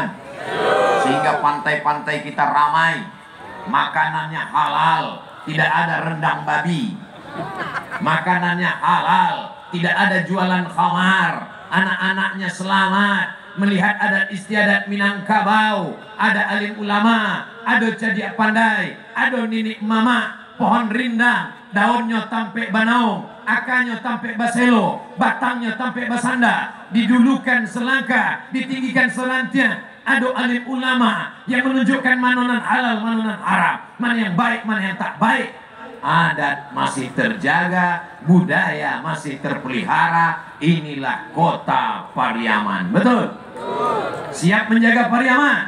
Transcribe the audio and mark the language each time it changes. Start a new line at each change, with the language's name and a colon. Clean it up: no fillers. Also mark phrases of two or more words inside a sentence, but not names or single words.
Indonesian: Sehingga pantai-pantai kita ramai, makanannya halal, tidak ada rendang babi. Makanannya halal, tidak ada jualan khamar, anak-anaknya selamat. Melihat adat istiadat Minangkabau, ada alim ulama, ada cadia pandai, ada ninik mama, pohon rindang,
Minangkabau: daunnya tampe banaung, akarnya tampe baselo, batangnya tampe basanda, didulukan selangkah, ditinggikan selantia.
Indonesian: Ada alim ulama yang menunjukkan mana yang halal, mana yang haram, mana yang baik, mana yang tak baik. Adat masih terjaga, budaya masih terpelihara. Inilah Kota Pariaman. Betul? Siap menjaga Pariaman?